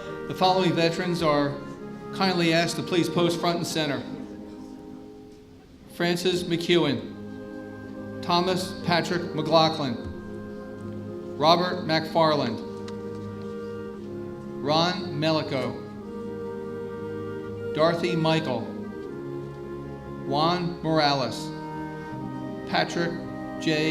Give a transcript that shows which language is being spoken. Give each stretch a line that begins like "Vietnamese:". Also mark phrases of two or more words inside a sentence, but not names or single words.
English: The following veterans are kindly asked to please post front and center. Francis McEwen, Thomas Patrick McLaughlin, Robert McFarland, Ron Melico, Dorothy Michael, Juan Morales, Patrick J.